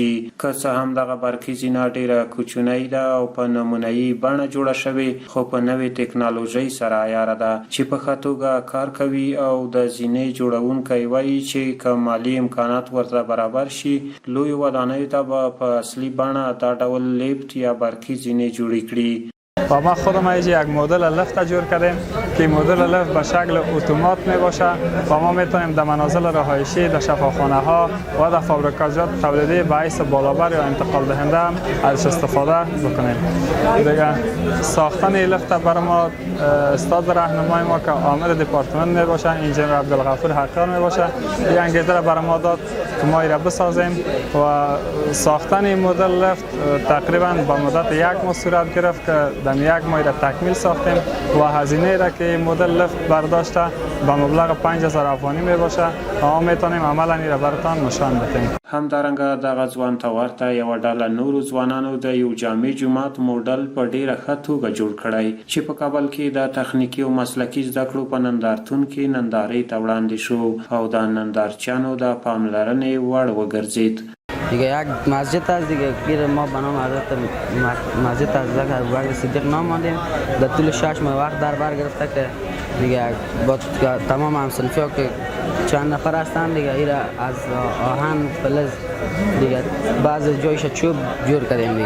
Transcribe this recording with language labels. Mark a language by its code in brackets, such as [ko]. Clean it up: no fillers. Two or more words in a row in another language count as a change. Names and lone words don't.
[ps] که څه هم دغه برقي زینه ډیره کوچنۍ ده او په نمونه‌یي بڼه جوړه شوې، خو په نوې ټکنالوژۍ سره عیاره ده چې په ښه توګه کار کوي او د زینې جوړونکی وایي چې که مالي امکانات ورته برابر شي، لویو ودانیو ته به په اصلي بڼه دا ډول لیفت یا برقی زینې جوړې کړي. [fa] و ما خودم یک مدل لفت جور کردیم که مدل لفت به شکل اتومات می باشه و ما میتونیم در منازل رهایشی، در شفاخانه ها و در فابریکات تولیدی به حیث بالابر یا انتقال دهنده ازش استفاده بکنیم. دیگه ساختن لفت برای ما استاد راهنمای ما که عامل دپارتمان می باشه، انجینیر عبدالغفور حقیقی می باشه، یک انگیزه را برای ما داد که ما را بسازیم و ساختن مدل لفت تقریبا با مدت یک ماه صورت گرفت که در یک ماه را تکمیل ساختیم و هزینه را که مدل لفت برداشته به مبلغ 5000 افغانی می باشه و ما میتونیم عملا این را براتان نشان بدیم. [ps] همدارنګه دغه ځوان ته ورته یوه ډله نورو ځوانانو د یو جامع جومات موډل په ډیره ښه توګه جوړ کړی چې په کابل کې د تخنیکي او مسلکي زده کړو په نندارتون کې نندارې ته وړاندې شو او د نندارچیانو د پاملرنې وړ وګرځید. [fa] دیگه یک مسجد است دیگه که ما به نام حضرت مسجد حضرت ابوبکر صدیق نام ماندیم. در طول 6 ماه وقت در بر گرفته که دیگه با تمام همصنفی ها که چند نفر هستند دیگه ایرا از آهن فلز دیگه بعض جایش چوب جور کردیم دیگه.